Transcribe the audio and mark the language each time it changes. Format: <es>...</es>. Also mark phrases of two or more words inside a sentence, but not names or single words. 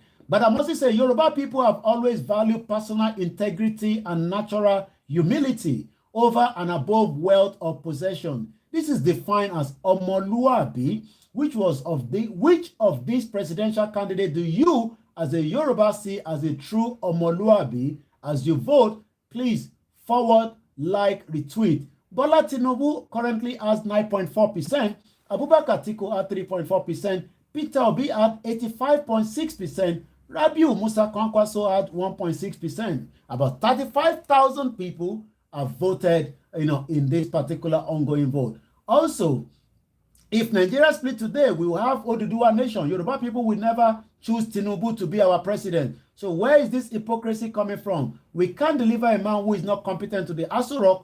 <en>But I must say, Yoruba people have always valued personal integrity and natural humility over and above wealth or possession. This is defined as omoluabi. Which of these presidential candidates do you, as a Yoruba, see as a true omoluabi? As you vote, please forward, like, retweet. Bola Tinubu currently has 9.4%. Abubakar Atiku at 3.4%, Peter Obi at 85.6%, Rabiu Musa Kwankwaso at 1.6%. About 35,000 people have voted, in this particular ongoing vote. Also, if Nigeria split today, we will have Oduduwa nation. Yoruba people will never choose Tinubu to be our president. So where is this hypocrisy coming from? We can't deliver a man who is not competent to the Aso Rock.</en>